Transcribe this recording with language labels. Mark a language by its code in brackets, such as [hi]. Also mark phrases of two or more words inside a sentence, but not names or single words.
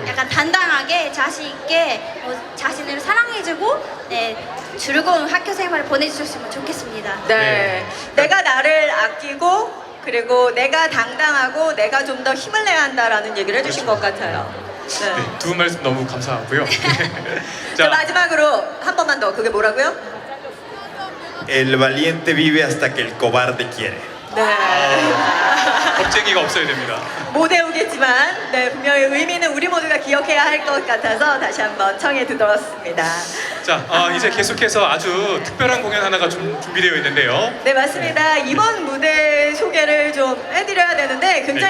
[ko] 약간 단단하게 자신 있게 자신을 사랑해주고 즐거운 학교 생활을 보내주셨으면 좋겠습니다. 네. 네. 내가 나를 아끼고 그리고 내가 당당하고 내가 좀 더 힘을 내야 한다라는 얘기를 해주신 것 같아요. 네. 네, 두 분 말씀 너무 감사하고요. 자, 마지막으로 한 번만 더. 그게 뭐라고요? [es] El valiente vive hasta que el cobarde quiere. [ko] 네. 겁쟁이가 없어야 됩니다. 못 외우겠지만 분명히 의미는 우리 모두가 기억해야 할 것 같아서 다시 한번 청해 들었습니다. 자, 이제 계속해서 아주 특별한 공연 하나가 준비되어 있는데요. 네, 맞습니다. 이번 무대 소개를 좀 해드려야 되는데 굉장히